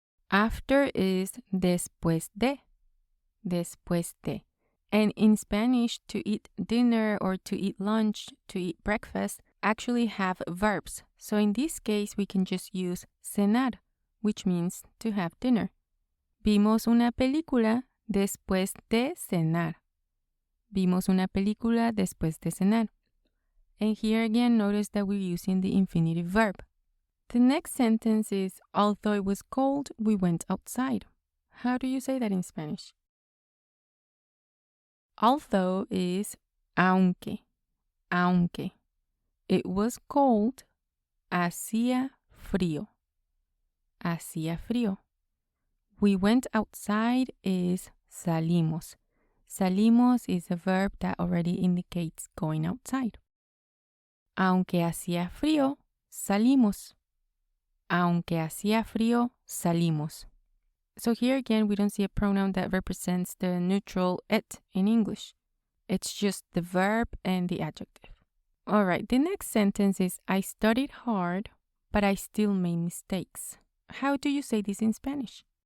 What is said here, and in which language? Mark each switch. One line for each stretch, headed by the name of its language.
English: After is
Spanish: después de. Después de.
English: And in Spanish, to eat dinner or to eat lunch, to eat breakfast, actually have verbs. So in this case, we can just use cenar, which means to have dinner.
Spanish: Vimos una película después de cenar. Vimos una película después de cenar.
English: And here again, notice that we're using the infinitive verb. The next sentence is, although it was cold, we went outside. How do you say that in Spanish? Although is aunque. Aunque. It was cold,
Spanish: hacía frío. Hacía frío.
English: We went outside is salimos. Salimos is a verb that already indicates going outside.
Spanish: Aunque hacía frío, salimos. Aunque hacía frío, salimos.
English: So here again, we don't see a pronoun that represents the neutral et in English. It's just the verb and the adjective. All right, the next sentence is, I studied hard, but I still made mistakes. How do you say this in Spanish?